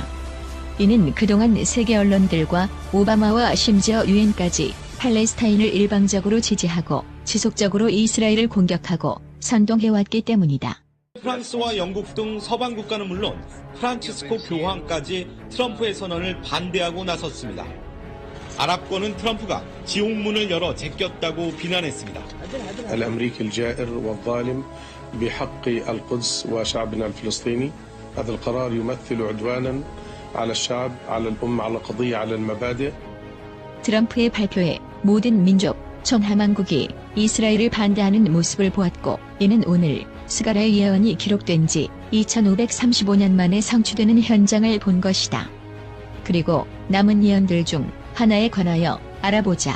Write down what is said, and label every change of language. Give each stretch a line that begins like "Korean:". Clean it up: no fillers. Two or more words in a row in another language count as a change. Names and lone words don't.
Korean: 이는 그동안 세계 언론들과 오바마와 심지어 유엔까지 팔레스타인을 일방적으로 지지하고 지속적으로 이스라엘을 공격하고 선동해왔기 때문이다. 프랑스와 영국 등 서방 국가는 물론 프란치스코 교황까지 트럼프의 선언을 반대하고 나섰습니다. 아랍권은 트럼프가 지옥문을 열어 제꼈다고 비난했습니다.
Arabic: الأمريكي الجائر والظالم بحق القدس وشعبنا الفلسطيني هذا القرار يمثل عدوانا على الشعب على الأمة على القضية على المبادئ.
Korean: 트럼프의 발표에 모든 민족, 천하만국이 이스라엘을 반대하는 모습을 보았고 이는 오늘 스가랴의 예언이 기록된 지 2535년 만에 성취되는 현장을 본 것이다. 그리고 남은 예언들 중 하나에 관하여 알아보자.